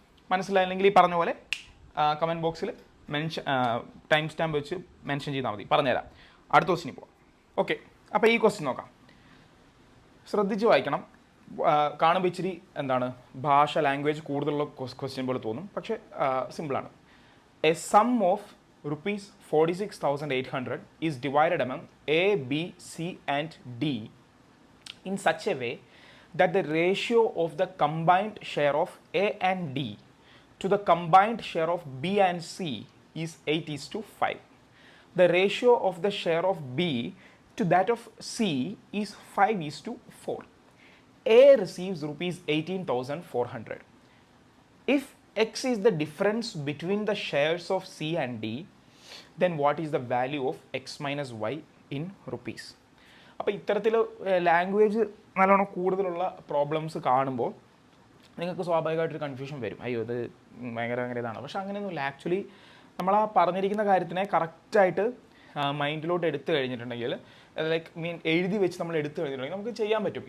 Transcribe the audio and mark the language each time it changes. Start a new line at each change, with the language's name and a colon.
Malayalam: മനസ്സിലായില്ലെങ്കിൽ ഈ പറഞ്ഞ പോലെ കമൻറ്റ് ബോക്സിൽ ടൈം സ്റ്റാമ്പ് വെച്ച് മെൻഷൻ ചെയ്താൽ മതി, പറഞ്ഞുതരാം. അടുത്ത ക്വസ്റ്റിന് പോവാം. ഓക്കെ, അപ്പോൾ ഈ ക്വസ്റ്റ്യൻ നോക്കാം, ശ്രദ്ധിച്ച് വായിക്കണം. കാണുമ്പോൾ ഇച്ചിരി എന്താണ് ഭാഷ, ലാംഗ്വേജ് കൂടുതലുള്ള ക്വസ്റ്റ്യൻ പോലെ തോന്നും, പക്ഷേ സിമ്പിളാണ്.
English: A sum of ₹46,800 is divided among A, B, C and D in such a way that the ratio of the combined share of A and D to the combined share of B and C is 8:5. The ratio of the share of B to that of C is 5:4. A receives ₹18,400. If X is the difference between the shares of C and D, then what is the value of X minus Y in rupees?
Malayalam: അപ്പോൾ ഇത്തരത്തിൽ language നല്ലോണം കൂടുതലുള്ള problems കാണുമ്പോൾ നിങ്ങൾക്ക് സ്വാഭാവികമായിട്ടൊരു confusion വരും, അയ്യോ ഇത് ഭയങ്കര ഇതാണ്. പക്ഷെ അങ്ങനെയൊന്നുമില്ല. ആക്ച്വലി നമ്മൾ ആ പറഞ്ഞിരിക്കുന്ന കാര്യത്തിനെ കറക്റ്റായിട്ട് മൈൻഡിലോട്ട് എടുത്തു കഴിഞ്ഞിട്ടുണ്ടെങ്കിൽ, ലൈക്ക് എഴുതി വെച്ച് നമ്മൾ എടുത്തു കഴിഞ്ഞിട്ടുണ്ടെങ്കിൽ നമുക്ക് ചെയ്യാൻ പറ്റും.